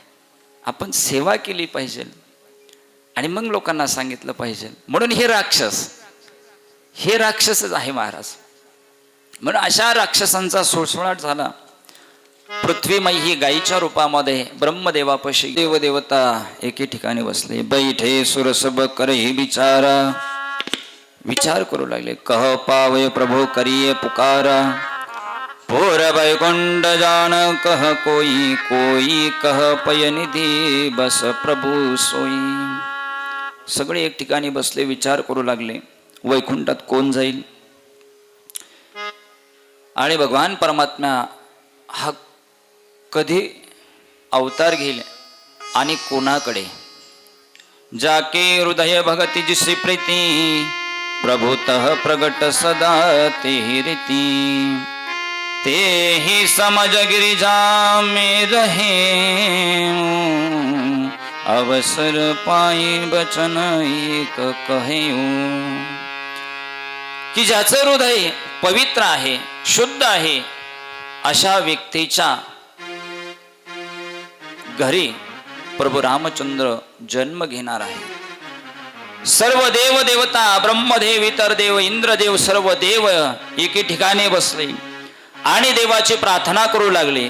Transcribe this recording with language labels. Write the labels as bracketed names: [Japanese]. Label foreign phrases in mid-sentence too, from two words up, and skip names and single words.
[Marathi] आपण सेवा केली पाहिजे आणि मग लोकांना सांगितलं पाहिजे. म्हणून हे राक्षस, हे राक्षसच आहे महाराज. म्हणून अशा राक्षसांचा सुळसुळाट झाला. पृथ्वीमय ही गायीच्या रूपामध्ये ब्रह्मदेवापाशी देवदेवता एके ठिकाणी बसले. [Awadhi] बैठे सुरसब करही विचारा, [Marathi] विचार करू लागले. [Awadhi] कह पावय प्रभो करिये पुकारा, पूर वैकुंठ जान कह कोई, कोई कह पय निधी बस प्रभु सोई. [Marathi] सगळे एक ठिकाणी बसले, विचार करू लागले वैकुंठात कोण जाईल. आणि भगवान परमात्मा हा कधी अवतार घेईल आणि कोणाकडे. [Awadhi] जाके हृदय भगती जिसी प्रीती, प्रभुतः प्रगट सदा ते रीती. ते ही समझ गिरिजा में रहे, अवसर पाई बचन एक कहेऊ. [Marathi] की ज्याचं हृदय पवित्र आहे, शुद्ध आहे, अशा व्यक्तीच्या घरी प्रभू रामचंद्र जन्म घेणार आहे. सर्व देव देवता, ब्रह्मदेव, इतर देव, इंद्रदेव, सर्व देव एके ठिकाणी बसले आणि देवाची प्रार्थना करू लागले.